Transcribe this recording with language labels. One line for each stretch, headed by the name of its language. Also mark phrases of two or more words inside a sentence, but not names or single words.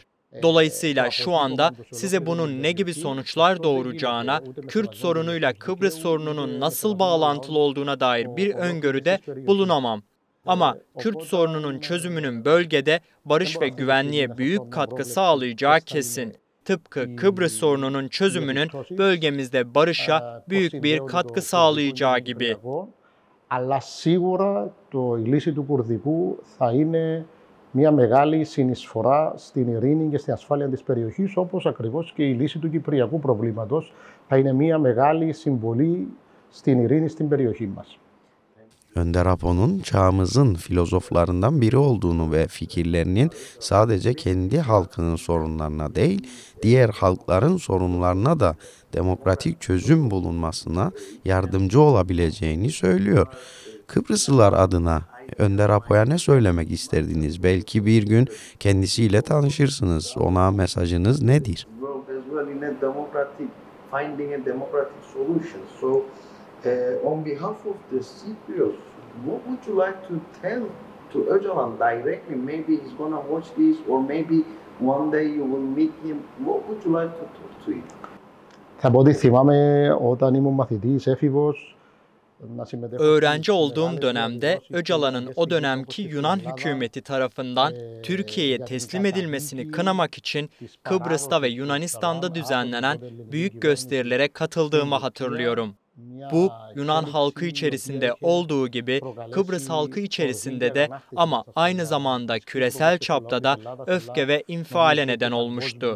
Turkish: Dolayısıyla şu anda size bunun ne gibi sonuçlar doğuracağına, Kürt sorunuyla Kıbrıs sorununun nasıl bağlantılı olduğuna dair bir öngörüde bulunamam. Ama Kürt sorununun çözümünün bölgede barış ve güvenliğe büyük katkı sağlayacağı kesin. Tıpkı Kıbrıs sorununun çözümünün bölgemizde barışa büyük bir katkı sağlayacağı gibi.
Greek: Αλλά σίγουρα η λύση του Κουρδικού θα είναι μια μεγάλη συνεισφορά στην ειρήνη και στην ασφάλεια της περιοχής, όπως ακριβώς και η λύση του κυπριακού προβλήματος θα είναι μια μεγάλη συμβολή στην ειρήνη στην περιοχή μας.
Turkish: Önder Apo'nun çağımızın filozoflarından biri olduğunu ve fikirlerinin sadece kendi halkının sorunlarına değil, diğer halkların sorunlarına da demokratik çözüm bulunmasına yardımcı olabileceğini söylüyor. Kıbrıslılar adına Önder Apo'ya ne söylemek isterdiniz? Belki bir gün kendisiyle tanışırsınız. Ona mesajınız nedir?
English: On behalf of the Cypriots, what would you like to tell to Öcalan directly? Maybe he's gonna watch this, or maybe one day you will meet him. What would you like to talk to him?
Greek: Θα πω ότι θυμάμαι όταν ήμουν μαθητής, έφηβος.
Turkish: Öğrenci olduğum dönemde Öcalan'ın o dönemki Yunan hükümeti tarafından Türkiye'ye teslim edilmesini kınamak için Kıbrıs'ta ve Yunanistan'da düzenlenen büyük gösterilere katıldığımı hatırlıyorum. Bu Yunan halkı içerisinde olduğu gibi Kıbrıs halkı içerisinde de ama aynı zamanda küresel çapta da öfke ve infiale neden olmuştu.